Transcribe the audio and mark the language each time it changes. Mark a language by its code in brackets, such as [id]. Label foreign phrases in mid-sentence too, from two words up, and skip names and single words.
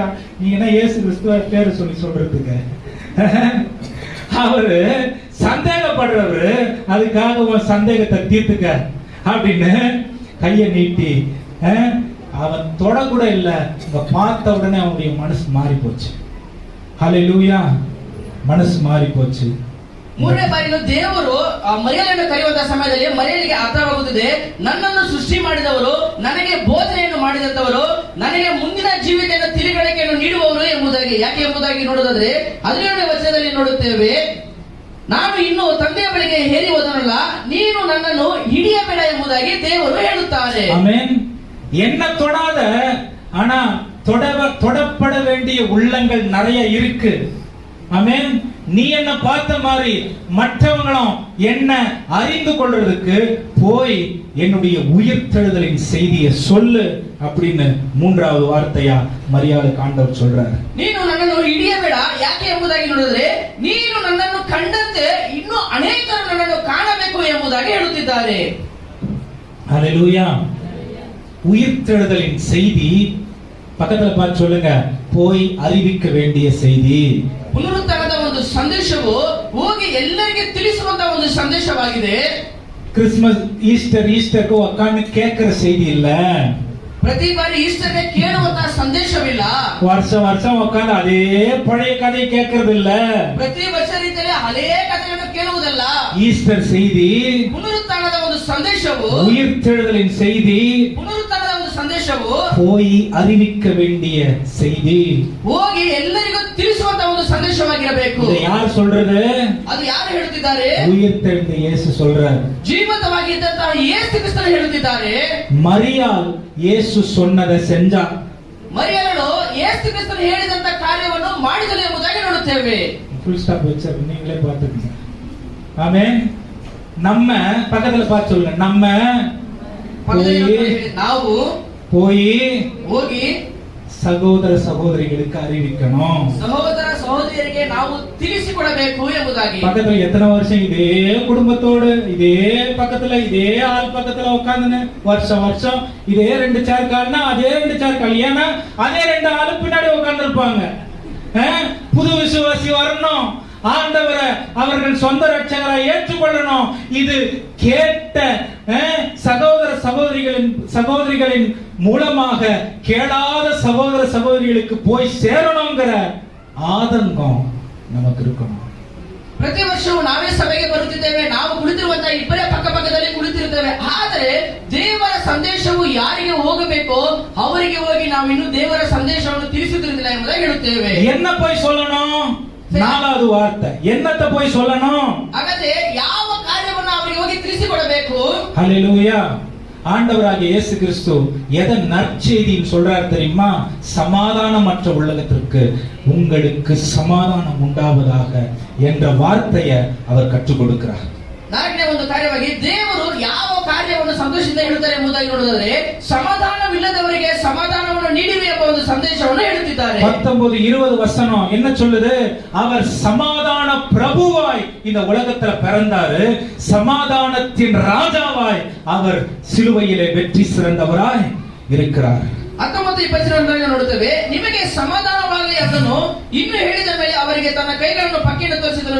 [ta] நீங்க என்ன இயேசு கிறிஸ்துவ பேரு சொல்லி சொல்றதுக்கு? அவரு சந்தேகப்படுறவரு, அதுக்காக உன் சந்தேகத்தை தீர்த்துக்க அப்படின்னு கையை நீட்டி, அவன் தொடக்கூட இல்ல, பார்த்த உடனே அவனுடைய மனசு மாறி போச்சு. ஹல்லேலூயா. மனசு மாறி போச்சு. [kn] ಮೂರನೇ ಬಾರಿನೂ ದೇವರು ಮರಿಯಳನ್ನು ಕರೆಯುವಂತಹ ಸಮಯದಲ್ಲಿ ಮರಿಯಳಿಗೆ ಅರ್ಥವಾಗುತ್ತದೆ, ನನ್ನನ್ನು ಸೃಷ್ಟಿ ಮಾಡಿದವರು, ನನಗೆ ಬೋಧನೆಯನ್ನು ಮಾಡಿದಂತವರು, ನನಗೆ ಮುಂದಿನ ಜೀವಿತದ ತಿಳುವಳಿಕೆಯನ್ನು ನೀಡುವವರು ಎಂಬುದಾಗಿ. ಯಾಕೆ ಎಂಬುದಾಗಿ ನೋಡುವುದಾದ್ರೆ 17ನೇ ವಚನದಲ್ಲಿ ನೋಡುತ್ತೇವೆ, ನಾನು ಇನ್ನು ತಂದೆಯ ಬಳಿಗೆ ಹೇರಿ ಹೋದನಲ್ಲ, ನೀನು ನನ್ನನ್ನು ಹಿಡಿಯಬೇಡ ಎಂಬುದಾಗಿ ದೇವರು ಹೇಳುತ್ತಾರೆ. [ta] ஆமென். என்ன தொடாத, ஆனா தொடப்பட வேண்டிய உள்ளங்கள் நிறைய இருக்கு. ஆமென். நீ என்ன பார்த்த மாதிரி மற்றவங்களும் என்ன அறிந்து கொள்றதுக்கு போய் என்னுடைய உயிர்த்தெழுதலின் செய்தியை சொல்லு அப்படின்னு மூன்றாவது வார்த்தையா மரியாளுக்கு ஆண்டவர் சொல்றார். [kn] ನೀನು ನನ್ನನ್ನು ಹಿಡಿಯಬೇಡ, ಯಾಕೆ ಎಂಬುದಾಗಿ ನೋಡಿದ್ರೆ ನೀನು ನನ್ನನ್ನು ಕಂಡಂತೆ ಇನ್ನೂ ಅನೇಕರು ನನ್ನನ್ನು ಕಾಣಬೇಕು ಎಂಬುದಾಗಿ ಹೇಳುತ್ತಿದ್ದಾರೆ. [ta] ஹல்லேலூயா. உயிர்த்தெழுதலின் செய்தி, பக்கத்துல பார்த்து சொல்லுங்க, போய் அறிவிக்க வேண்டிய செய்தி. [kn] ಪುನರುತ್ಥಾನದ ಒಂದು ಸಂದೇಶವು ಹೋಗಿ ಎಲ್ಲರಿಗೆ ತಿಳಿಸುವಂತಹ ಒಂದು ಸಂದೇಶವಾಗಿದೆ. [ta] கிறிஸ்மஸ் ஈஸ்டருக்கு உட்கார்ந்து கேட்கிற செய்தி இல்ல. [kn] ಪ್ರತಿ ಬಾರಿ ಈಸ್ಟರ್ಗೆ ಕೇಳುವಂತಹ ಸಂದೇಶವಿಲ್ಲ. [ta] வருஷம் உட்கார்ந்து அதே பழைய கதை கேட்கறது இல்ல. [kn] ಪ್ರತಿ ವರ್ಷ ರೀತಿಯಲ್ಲಿ ಹಳೇ ಕಥೆಗಳನ್ನು ಕೇಳುವುದಲ್ಲ. [ta] ஈஸ்டர் செய்தி, [kn] ಪುನರುತ್ಥಾನದ ಒಂದು ಸಂದೇಶವು, [ta] உயிர்த்தெழுதலின் செய்தி, [kn] ಪುನರುತ್ಥಾನದ ಒಂದು ಸಂದೇಶವು [ta] போய் அறிவிக்க வேண்டிய செய்தி, [kn] ಹೋಗಿ ಎಲ್ಲರಿಗೂ ತಿಳಿಸುವಂತಹ ಒಂದು ಸಂದೇಶವಾಗಿರಬೇಕು. [ta] இதை யார் சொல்றது? [kn] ಅದು ಯಾರು ಹೇಳುತ್ತಿದ್ದಾರೆ? [ta] உயிர்த்தெழுந்த இயேசு சொல்றார். [kn] ಜೀವಂತವಾಗಿ ಇದ್ದಂತಹ ಯೇಸು ಕ್ರಿಸ್ತರು ಹೇಳುತ್ತಿದ್ದಾರೆ. [ta] மரியாள் இயேசு சொன்னதை செஞ்சா. [kn] ಮರಿಯಳು ಯೇಸು ಕ್ರಿಸ್ತರು ಹೇಳಿದಂತ ಕಾರ್ಯವನ್ನು ಮಾಡಿದಳು ಎಂಬುದಾಗಿ ನೋಡುತ್ತೇವೆ. [en] full stop [ta] வச்சாரு, நீங்களே பார்த்துக்கங்க. ஆமென். நம்ம பக்கத்துல பார்த்து சொல்லுங்க, நம்ம [kn] ನಾವು ಹೋಗಿ [ta] சகோதர சகோதரிகளுக்கு அறிவிக்கணும். [kn] ಸಹೋದರ ಸಹೋದರಿಯರಿಗೆ ನಾವು ತಿಳಿಸಿಕೊಡಬೇಕು ಎಂಬುದಾಗಿ. [ta] பக்கத்துல எத்தனை வருஷம் இதே குடும்பத்தோடு இதே பக்கத்துல இதே ஆள் பக்கத்துல உட்கார்ந்து வருஷம் இதே 2 சேர் கால்னா அதே 2 சேர் கால், ஏன்னா அதே 2 ஆளு பின்னாடி உட்கார்ந்து இருப்பாங்க. புது விசுவாசி வரணும், ஆண்டவரை அவர்கள் சொந்த ரட்சகரை ஏற்றுக்கொள்ளணும். இது கேட்ட சகோதர சகோதரிகளின் மூலமாக கேளாத சகோதர சகோதரிகளுக்கு போய் சேரணுங்கிற ஆதங்கம் நமக்கு இருக்கணும். [kn] ಪ್ರತಿ ವರ್ಷವೂ ನಾವೇ ಸಭೆಗೆ ಬರುತ್ತಿದ್ದೇವೆ, ನಾವು ಕುಳಿತಿರುವಂತಹ ಇಬ್ಬರೇ ಪಕ್ಕದಲ್ಲಿ ಕುಳಿತಿರುತ್ತೇವೆ. ಆದರೆ ದೇವರ ಸಂದೇಶವು ಯಾರಿಗೆ ಹೋಗಬೇಕೋ ಅವರಿಗೆ ಹೋಗಿ ನಾವು ಇನ್ನು ದೇವರ ಸಂದೇಶವನ್ನು ತಿಳಿಸುತ್ತಿರುವುದಿಲ್ಲ ಎಂಬುದಾಗಿ ಹೇಳುತ್ತೇವೆ. [ta] என்ன போய் சொல்லணும்? 4வது வார்த்தை, என்னத்தை போய் சொல்லணும்? [kn] ಹಾಗಾದ್ರೆ ಯಾವ ಕಾರ್ಯವನ್ನು ಅವರಿಗೆ ಹೋಗಿ ತಿಳಿಸಿ ತಿಳಿಸಿಕೊಡಬೇಕು. [ta] ஹல்லேலூயா. ஆண்டவராகிய இயேசு கிறிஸ்து எதை நற்செய்தின்னு சொல்றாரு தெரியுமா? சமாதானமற்ற உலகத்திற்கு உங்களுக்கு சமாதானம் உண்டாவதாக என்ற வார்த்தையை அவர் கற்றுக் கொடுக்கிறார். [kn] ನಾಲ್ಕನೇ ಒಂದು ಕಾರ್ಯವಾಗಿ ದೇವರು ಯಾವ ಕಾರ್ಯವನ್ನು ಸಂತೋಷದಿಂದ ಹೇಳುತ್ತಾರೆ ಎಂಬುದಾಗಿ ನೋಡಿದರೆ ಸಮಾಧಾನವಿಲ್ಲದವರಿಗೆ ಸಮಾಧಾನವನ್ನು ನೀಡಿರಿ ಎಂಬ ಒಂದು ಸಂದೇಶವನ್ನು ಹೇಳುತ್ತಿದ್ದಾರೆ. [ta] 19-20 வசனம் என்ன சொல்லுது? அவர் சமாதான பிரபுவாய் இந்த உலகத்துல பிறந்தாரு. சமாதானத்தின் ராஜாவாய் அவர் சிலுவையிலே வெற்றி சிறந்தவராய் இருக்கிறார். [kn] 19-22 ನೋಡುತ್ತೇವೆ. ನಿಮಗೆ ಸಮಾಧಾನವಾಗಲಿ ಅದನ್ನು ಇನ್ನು ಹೇಳಿದ ಮೇಲೆ ಅವರಿಗೆ ತನ್ನ ಕೈಗಳನ್ನು ಪಕ್ಕೆಯನ್ನು ತೋರಿಸಿದರು.